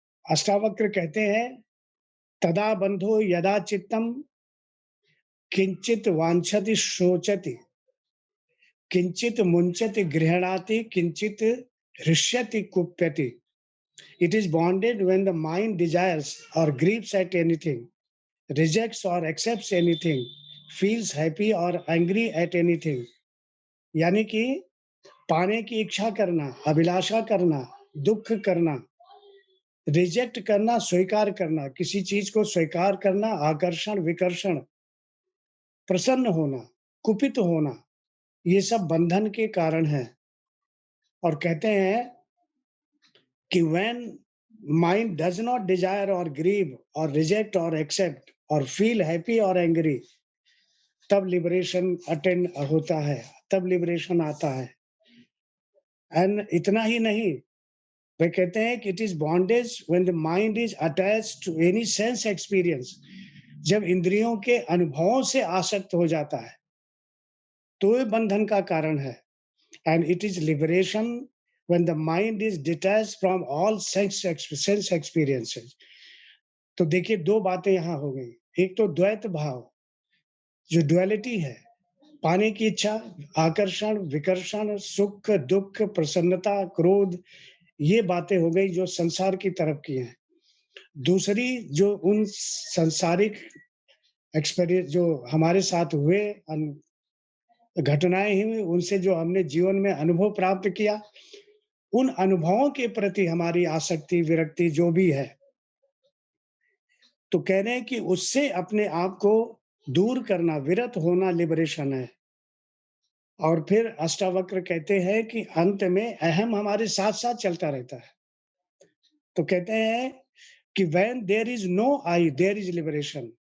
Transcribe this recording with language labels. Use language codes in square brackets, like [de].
[hi] अष्टावक्र कहते हैं, [sa] तदा बंधो यदा चित्तम किंचित वांछति शोचति, किंचित मुंचति गृह्णाति, किंचित हृष्यति कुप्यति। [en] It is bonded when the mind desires or grieves at anything, rejects or accepts anything, feels happy or angry at anything. [hi] यानी कि पाने की इच्छा करना, अभिलाषा करना, दुख करना, रिजेक्ट करना, स्वीकार करना, किसी चीज को स्वीकार करना, आकर्षण, विकर्षण, प्रसन्न होना, कुपित होना, ये सब बंधन के कारण है। और कहते हैं कि [en] when mind does not desire or grieve or reject or accept or feel happy or angry, [hi] तब लिबरेशन अटेंड होता है, तब लिबरेशन आता है। एंड इतना ही नहीं, वे कहते हैं कि [en] It is bondage when the mind is attached to any sense experience. [hi] जब इंद्रियों के अनुभवों से आसक्त हो जाता है तो ये बंधन का कारण है। [en] And it is liberation when the mind is detached from all sense experiences. [hi] तो देखिए दो बातें यहाँ हो गई। एक तो द्वैत भाव, जो ड्युअलिटी है, पाने की इच्छा, आकर्षण, विकर्षण, सुख, दुख, प्रसन्नता, क्रोध, ये बातें हो गई जो संसार की तरफ की हैं। दूसरी जो उन सांसारिक एक्सपीरियंस जो हमारे साथ हुए घटनाएं हुई, उनसे जो हमने जीवन में अनुभव प्राप्त किया, उन अनुभवों के प्रति हमारी आसक्ति, विरक्ति जो भी है, तो कह रहे हैं कि उससे अपने आप को दूर करना, विरत होना लिबरेशन है। और फिर अष्टावक्र कहते हैं कि अंत में अहम हमारे साथ साथ चलता रहता है। तो कहते हैं कि [en] when there is no I, there is liberation।